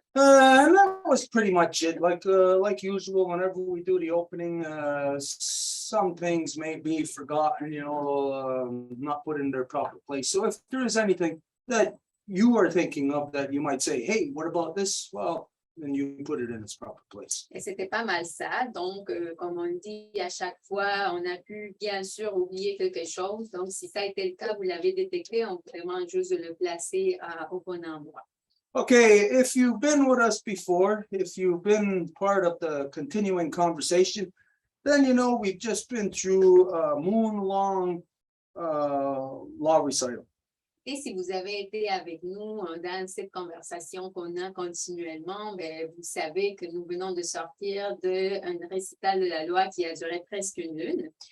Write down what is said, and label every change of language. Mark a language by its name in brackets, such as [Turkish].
[English] And that was pretty much it. Like usual, whenever we do the opening, some things may be forgotten, not put in their proper place. So if there is anything that you are thinking of that you might say, hey, what about this? Well, then you put it in its proper place. [French] Et c'était pas mal ça. Donc, comme on dit à chaque fois, on a pu bien sûr oublier quelque chose. Donc, si ça a été le cas, vous l'avez détecté, on peut vraiment juste le placer au bon endroit. [English] Okay, if you've been with us before, if you've been part of the continuing conversation, then we've just been through a moon-long law recital. [French] Et si vous avez été avec nous dans cette conversation qu'on a continuellement, vous savez que nous venons de sortir d'un récital de la loi qui a duré presque une lune.